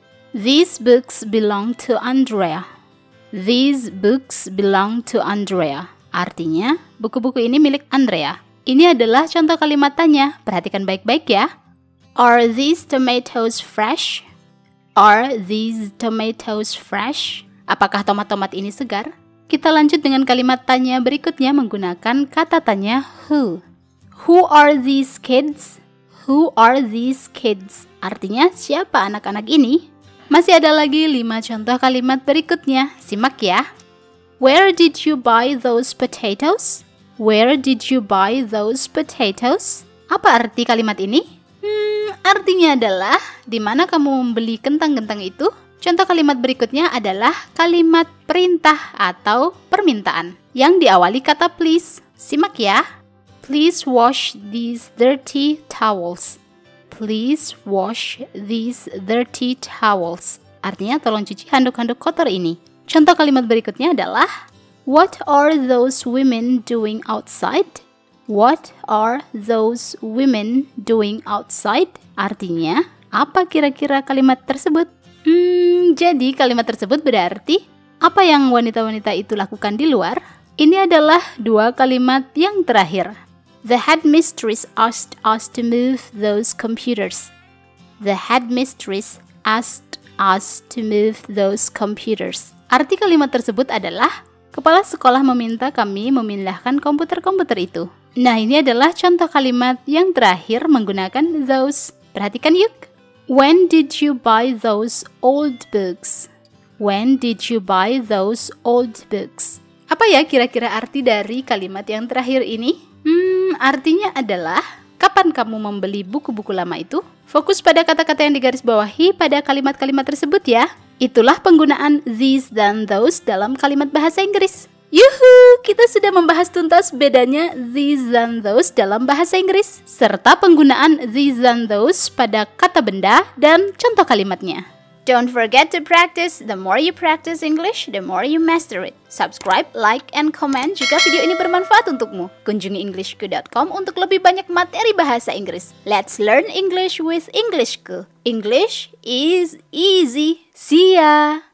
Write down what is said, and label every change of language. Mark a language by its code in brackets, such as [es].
[en] These books belong to Andrea. These books belong to Andrea. [id] Artinya, buku-buku ini milik Andrea. Ini adalah contoh kalimat tanya. Perhatikan baik-baik ya. [en] Are these tomatoes fresh? Are these tomatoes fresh? [id] Apakah tomat-tomat ini segar? Kita lanjut dengan kalimat tanya berikutnya menggunakan kata tanya who. [en] Who are these kids? Who are these kids? [id] Artinya siapa anak-anak ini? Masih ada lagi 5 contoh kalimat berikutnya. Simak ya. [en] Where did you buy those potatoes? Where did you buy those potatoes? [id] Apa arti kalimat ini? Artinya adalah di mana kamu membeli kentang-kentang itu? Contoh kalimat berikutnya adalah kalimat perintah atau permintaan yang diawali kata please. Simak ya. [en] Please wash these dirty towels. Please wash these dirty towels. [id] Artinya tolong cuci handuk-handuk kotor ini. Contoh kalimat berikutnya adalah [en] what are those women doing outside? What are those women doing outside? [id] Artinya apa kira-kira kalimat tersebut? Jadi kalimat tersebut berarti apa yang wanita-wanita itu lakukan di luar? Ini adalah 2 kalimat yang terakhir. [en] The headmistress asked us to move those computers. The headmistress asked us to move those computers. [id] Arti kalimat tersebut adalah kepala sekolah meminta kami memindahkan komputer-komputer itu. Nah, ini adalah contoh kalimat yang terakhir menggunakan those. Perhatikan yuk. When did you buy those old books? When did you buy those old books? Apa ya kira-kira arti dari kalimat yang terakhir ini? Artinya adalah kapan kamu membeli buku-buku lama itu? Fokus pada kata-kata yang digarisbawahi pada kalimat-kalimat tersebut ya. Itulah penggunaan these dan those dalam kalimat bahasa Inggris. Yuhu, kita sudah membahas tuntas bedanya these and those dalam bahasa Inggris, serta penggunaan these and those pada kata benda dan contoh kalimatnya. [en] Don't forget to practice. The more you practice English, the more you master it. Subscribe, like, and comment [id] jika video ini bermanfaat untukmu. Kunjungi englishku.com untuk lebih banyak materi bahasa Inggris. [en] Let's learn English with Englishku. English is easy. See ya!